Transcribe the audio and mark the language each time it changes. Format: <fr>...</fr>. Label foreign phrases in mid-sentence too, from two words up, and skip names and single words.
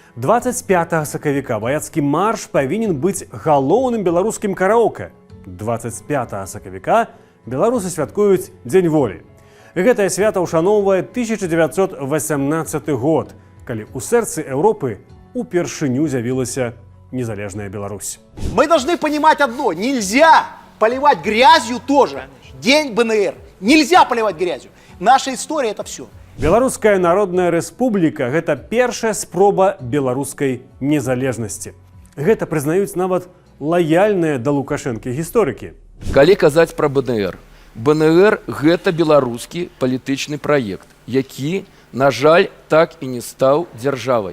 <be>25 сакавіка ваяцкі марш павінен быць галоўным беларускім караоке. 25 сакавіка беларусы святкуюць Дзень волі. Гэтае свята ўшаноўвае 1918 год, калі ў сэрцы Еўропы упершыню з'явілася незалежная Беларусь.</be> <ru>Мы должны понимать одно. Нельзя поливать грязью тоже. День БНР. Нельзя поливать грязью. Наша история – это все.</ru> <be>Беларуская Народная Рэспубліка – гэта першая спроба беларускай незалежнасці. Гэта прызнаюць нават лаяльныя да Лукашэнкі гісторыкі. Калі казаць пра БНР. БНР – гэта беларускі палітычны праект, які, на жаль, так і не стаў дзяржавай.</be>